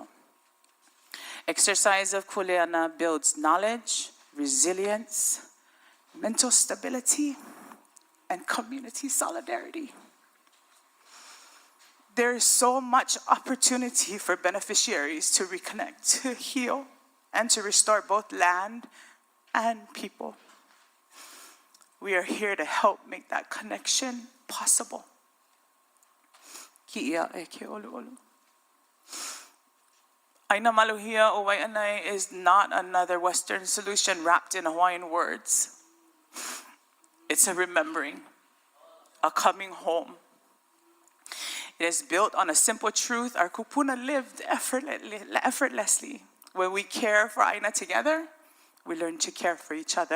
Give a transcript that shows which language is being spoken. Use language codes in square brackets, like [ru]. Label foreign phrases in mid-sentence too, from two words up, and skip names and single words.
[en] Exercise of kuleana builds knowledge, resilience, mental stability, and community solidarity. there is so much opportunity for beneficiaries to reconnect, to heal, and to restore both land and people. We are here to help make that connection possible. [haw] Ki'ia e ke olu olu. [en] Aina maluhia o Wai'anae is not another Western solution wrapped in Hawaiian words. It's a remembering, a coming home. It is built on a simple truth our kupuna lived effortlessly. When we care for Aina together, we learn to care for each other.